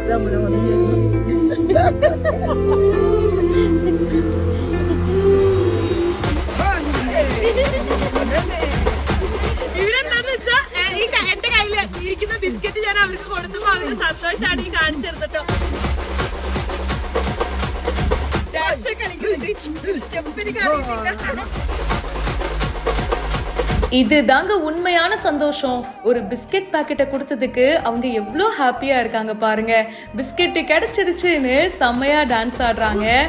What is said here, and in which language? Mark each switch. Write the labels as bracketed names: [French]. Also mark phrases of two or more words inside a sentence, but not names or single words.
[Malayalam] എന്റെ കയ്യിൽ ഇരിക്കുന്ന ബിസ്ക്കറ്റ് ഞാൻ അവർക്ക് കൊടുത്തപ്പോ അവർക്ക് സന്തോഷമാണ് ഈ കാണിച്ചെടുത്തിട്ടോ. [Tamil] இது தாங்க உண்மையான சந்தோஷம். ஒரு பிஸ்கெட் பாக்கெட்டை கொடுத்ததுக்கு அவங்க எவ்வளோ ஹாப்பியா இருக்காங்க பாருங்க. பிஸ்கெட் கிடைச்சிடுச்சுன்னு செம்மையா டான்ஸ் ஆடுறாங்க.